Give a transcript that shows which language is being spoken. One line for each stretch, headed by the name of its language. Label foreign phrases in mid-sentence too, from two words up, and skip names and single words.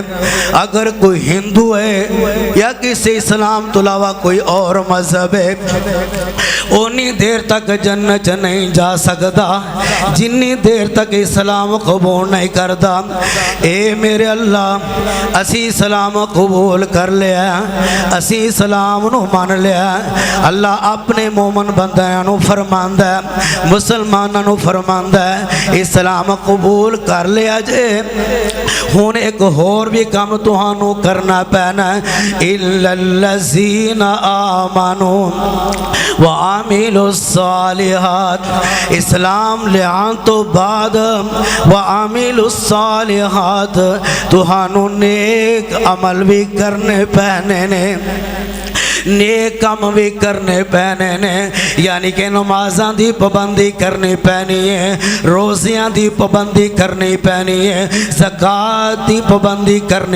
Punjabi: اگر کوئی ہندو ہے یا کسی اسلام تو علاوہ کوئی اور مذہب ہے، اونی دیر تک جنت نہیں جا سکتا جنی دیر تک اسلام قبول نہیں کرتا۔ اے میرے اللہ اسی اسلام قبول کر لیا، اسی اسلام نو مان لیا، اللہ اپنے مومن بندیاں نو فرمایا فرماندا ہے مسلماناں نو فرماندا ہے اسلام قبول کر لیا جے ہن ایک ہور بھی کام تہانوں کرنا پینا ہے
Arabic: الا الذین آمنوا وعملوا الصالحات
Punjabi: اسلام لیان تو بعد
Arabic: وعملوا الصالحات
Punjabi: تہانوں نیک عمل بھی کرنے پینے نے نیک کام بھی کرنے پینے نے یعنی کہ نمازاں دی پابندی کرنی پینی ہے روزیاں دی پابندی کرنی پینی ہے زکوٰۃ دی پابندی کرنی